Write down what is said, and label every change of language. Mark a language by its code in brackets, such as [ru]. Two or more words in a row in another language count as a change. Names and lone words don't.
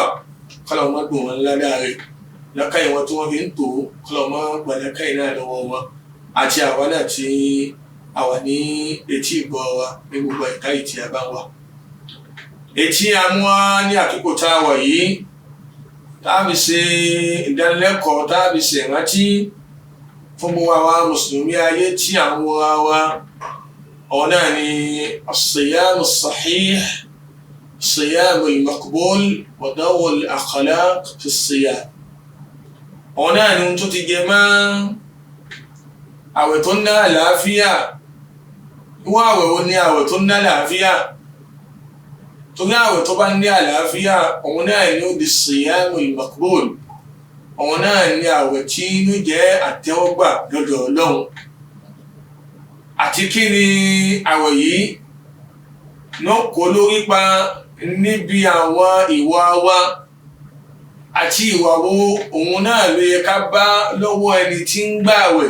[yo] Kọ́lọ́run má gbọ̀n wọn ládàá rẹ̀ lọ́kàyè wọn tí wọ́n fi ń tò ó, Kọ́lọ́run má gbà lọ́kàyè náà lọ́wọ́ wọn àti àwa náà tí a wà ní etí ìgbọ́ wa ní gbogbo ẹ̀ka tí a bá wà. Etí a mú wá ní àkókò tá a wà yìí táàbí ṣe ìdánilẹ́kọ̀ọ́, táàbí ṣe ìrántí fún gbogbo àwa mùsùlùmí ayé tí à ń wọra wa. Ọ̀nà náà ni [ar] الصيام الصحيح, الصيام المقبول ودور الأخلاق في الصيام. [yo] Ọ̀nà náà ni tó ti jẹ mọ́ àwẹ̀ tó ní àlàáfíà. Ìwọ̀n àwẹ̀ wo ni àwẹ̀ tó ní àlàáfíà? Torí àwẹ̀ tó bá ní àlàáfíà, òun náà ni ó di [ar] الصيام المقبول. [yo] Òun náà ni àwẹ̀ tí inú jẹ́ àtẹ́wọ́gbà lọ́dọ̀ Ọlọ́run. Àti kí ni àwẹ̀ yìí náà kó lórí pa níbi àwọn ìwà wa àti ìwà wo òun náà ló yẹ ká bá lọ́wọ́ ẹni tí ń gbààwẹ̀.